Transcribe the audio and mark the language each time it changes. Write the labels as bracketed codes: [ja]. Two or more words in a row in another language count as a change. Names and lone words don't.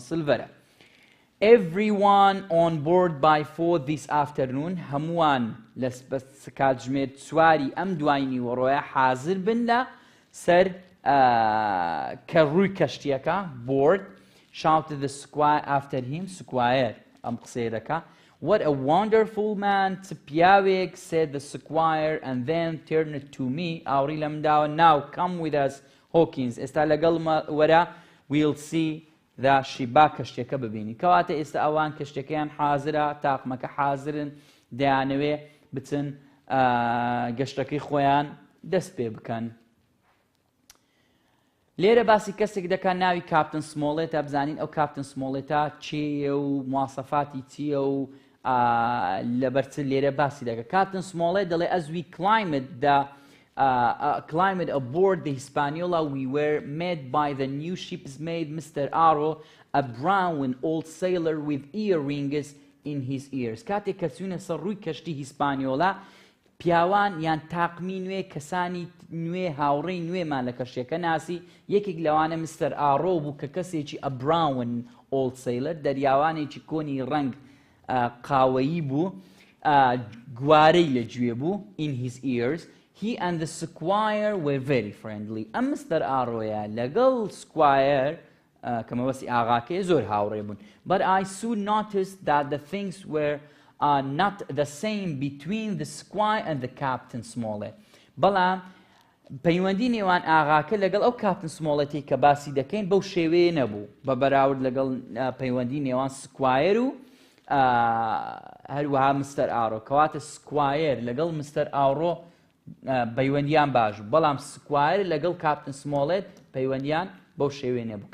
[ckb] Silverە [en] Everyone on board by 4 this afternoon [ckb] هەمووان لە کاتژمێر چواری ئەم دوایینی وەڕۆیە حازر بن لە سەر کە ڕووی کەشتیەکە [en] board shouted the squire after him [ckb] squire ئەم قسەیە دەکا [en] What a wonderful man [ckb] پیاوێک [en] said the squire and then turned to me [ckb] ئاوڕی لە منداوە [en] Now come with us Hawkins [ckb] ئێستا لەگەڵ وەرە [en] we'll see [ckb] شیبا کەشتێکە ببینی کەواتە ئێستا ئەوان کەشتەکەیان حازرە تاقمەکە حازرن دەیانەوێ بچن گەشتەکەی خۆیان دەست پێ بکەن لێرە باسی کەسێک دەکات ناوی کاپتن سمۆڵێتە بزانین ئەو کاپتن سمۆڵێتە چێیە و مواسەفاتی چییە و لەبەرچ لێرە باسی دەکات کاپتن سمۆڵێت دەڵێ [en] as we climbed aboard the Hispaniola, we were met by the new ship's mate, Mr. Arrow, a brown old sailor with earrings in his ears. [ckb] کاتێک کە چوونە سەر ڕووی کەشتی هیسپانیۆلا پیاوان یان تاقمی نوێ کەسانی نوێ هاوڕێی نوێمان لە کەشتێکە ناسی یەکێک لەوانە مستەر ئارۆ بوو کە کەسێکی [en] a brown old sailor [ckb] دەریاوانێکی کۆنی ڕەنگ قاوەیی بوو گوارەی لەگوێ بوو [en] in his ears. He and the squire were very friendly. [ckb] ئەم مستەر ئاڕۆیە لەگەڵ سکوایر کە مەبەستی ئاغاکەیە زۆر هاوڕێ بوون. [en] But I soon noticed that the things were not the same between the squire and the captain Smollett. [ckb] بەڵام پەیوەندی نێوان ئاغاکە لەگەڵ ئەو کاپتن سمۆڵەتی کە باسی دەکەین بەو شێوەیە نەبوو بە بەراورد لەگەڵ پەیوەندی نێوان سکوایر و هەروەها مستەر ئاڕۆ کەواتە سکوایر لەگەڵ مستەر ئاڕۆ پەیوەندیان باش بەڵام سکوایر لەگەڵ کاپتن سمۆڵێت پەیوەندیان بەو شێوەیە نەبوو.